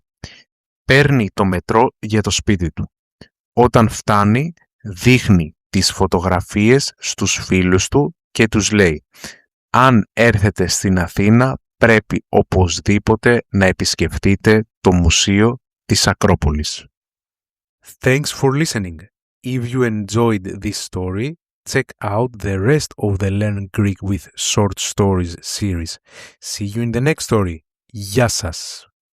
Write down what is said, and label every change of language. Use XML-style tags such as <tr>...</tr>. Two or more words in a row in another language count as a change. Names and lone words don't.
<el>Παίρνει το μετρό για το σπίτι του. Όταν φτάνει, δείχνει τις φωτογραφίες στους φίλους του και τους λέει «Αν έρθετε στην Αθήνα, πρέπει οπωσδήποτε να επισκεφτείτε το Μουσείο της Ακρόπολης».</el> <en>Thanks for listening. If you enjoyed this story, check out the rest of the Learn Greek with Short Stories series. See you in the next story.</en> <el>Γεια σας!</el>